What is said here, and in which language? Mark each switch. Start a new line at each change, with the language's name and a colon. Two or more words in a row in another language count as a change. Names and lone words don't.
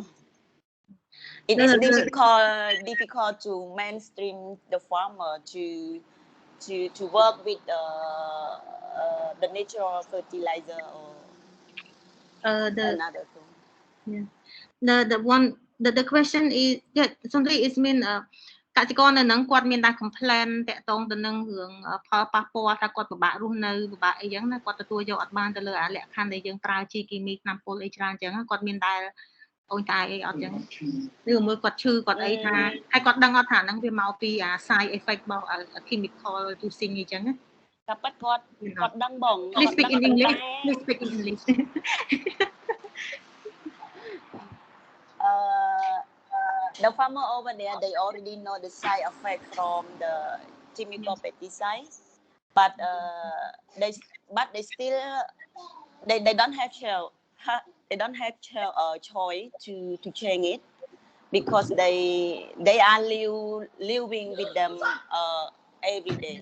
English: It is difficult to mainstream the farmer to work with the natural fertilizer or another thing. Yeah. The question is simply it mean
Khmer: កសិករនៅនឹងគាត់មានតែ complain តាក់ទងទៅនឹងរឿងផលប៉ះពាល់ថាគាត់ពិបាករស់នៅពិបាកអីចឹងណាគាត់ទទួលយកអត់បានទៅលើអាលក្ខខណ្ឌដែលយើងប្រើជីគីមីថ្នាំពុលអីច្រើនចឹងគាត់មានតែអូនតាអីអត់ចឹងឬមួយគាត់ឈឺគាត់អីថាហើយគាត់ដឹងអត់ថាហ្នឹងវាមកពីអា
English: side effect
Khmer: របស់
English: chemical using
Khmer: អីចឹងណា តែប៉ិតគាត់ដឹងបង
English: Please speak in English. Please speak in English. The farmer over there, they already know the side effect from the chemical pesticide, but they still they don't have choice to change it because they are living with them every day.